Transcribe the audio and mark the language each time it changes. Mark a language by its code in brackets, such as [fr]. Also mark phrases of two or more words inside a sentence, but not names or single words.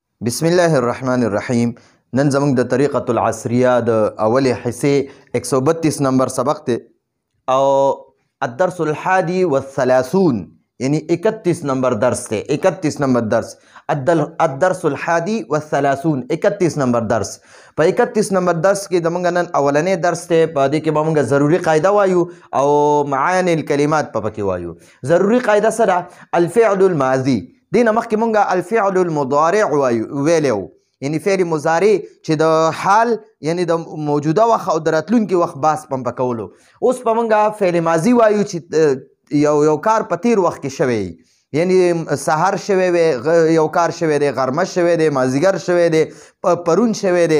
[ar] بسم الله الرحمن الرحیم. [ps] نن زموږ د طریقة العصریه د اولې حصې 132 نمبر سبق دی او [ar] الدرس الحادي والثلاثون [ps] یعنی 31 نمبر درس دی. 31 نمبر درس [ar] الدرس الحادي والثلاثون [ps] 31 نمبر درس. په 31 نمبر درس کې زموږ نن اولنی درس دی. په دې کې به موږ ضروري قاعده وایو او [ar] معانی الکلمات [ps] په پکې وایو. ضروري قاعده څه ده؟ [ar] الفعل الماضي. [ps] دینه مخکې مونږ [ar] الفعل المضارع [ps] ویلی وو، یعنی فعل مضارع چې د حال یعنی د موجوده وخت او د راتلونکي وخت بحث په کولو. اوس به مونږ فعل ماضي وایو چې یو کار په تیر وخت کې شوی، یعنی سحر شوی وی، یو کار شوی دی، غرمه شوی دی، مازدیګر شوی دی، پرون شوی دی.